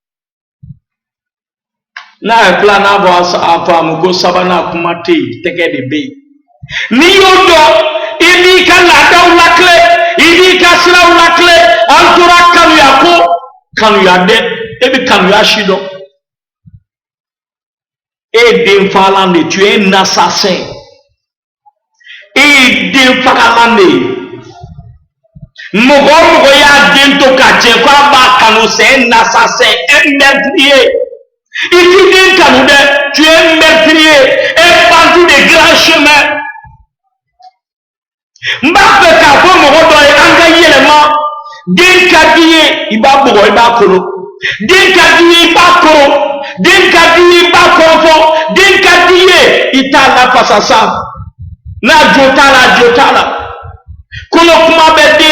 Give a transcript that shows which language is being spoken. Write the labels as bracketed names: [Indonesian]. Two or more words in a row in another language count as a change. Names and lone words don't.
[Bambara] N'a ye filanan fɔ a faamu ko sabanan kuma tɛ yen tɛgɛ de bɛ yen. N'i y'o dɔn I b'i ka laadaw lakile I b'i ka siraw lakile an tora kanuya ko kanuya dɛ e bɛ kanuya si dɔn. E ye den fagalan de [French] tu es un assassin. [Bambara] E ye den fagalan de ye. Mɔgɔ o mɔgɔ y'a den to ka jɛ k'a b'a kanu [French] c'est un assassin un meurtrier. [Bambara] I t'i den kanu dɛ [French] tu es un meurtrier un bandit de grand chemin. [Bambara] N b'a fɛ k'a fɔ mɔgɔ dɔ ye an ka yɛlɛma den ka di ye I b'a bugɔ I b'a kolo den ka di ye I b'a kɔrɔ den ka di ye I b'a kɔrɔfɔ den ka di ye I t'a lafasa sa n'a jo t'a la kɔnɔ kuma bɛ den